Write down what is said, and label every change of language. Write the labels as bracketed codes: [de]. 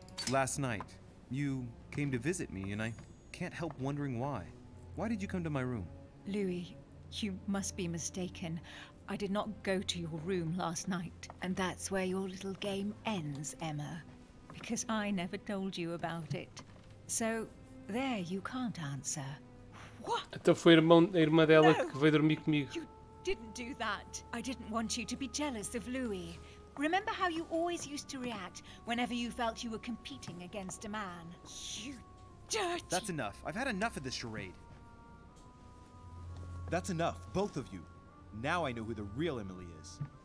[en] Last night, you came to visit me, and I can't help wondering why. Why did you come to my room? Louis, you must be mistaken. I did not go to your room last night, and that's where your little game ends, Emma. Because I never told you about it. So, there you can't answer. What? [pt] Então foi a irmã dela que veio dormir comigo. [en] You didn't do that. I didn't want you to be jealous of Louis. Remember how you always used to react whenever you felt you were competing against a man? You dirty... That's enough. I've had enough of this charade. That's enough, both of you. Now I know who the real Emily is.